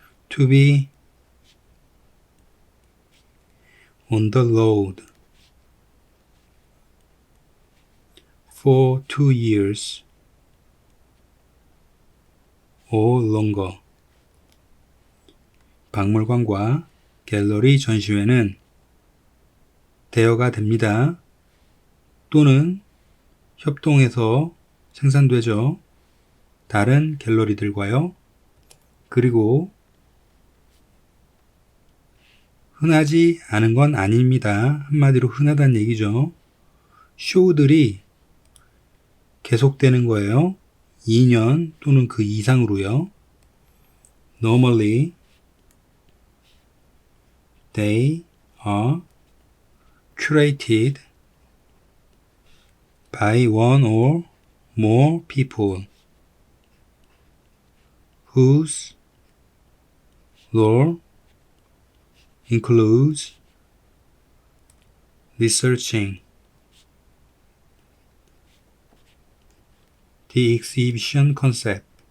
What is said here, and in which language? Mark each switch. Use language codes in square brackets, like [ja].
[en] to be on the road for 2 years or longer. [ko] 박물관과 갤러리 전시회는 대여가 됩니다. 또는 협동해서 생산되죠. 다른 갤러리들과요. 그리고 흔하지 않은 건 아닙니다. 한마디로 흔하다는 얘기죠. 쇼들이 계속되는 거예요. 2년 또는 그 이상으로요. [en] Normally, they are curated by one or more people whose role includes researching the exhibition concept,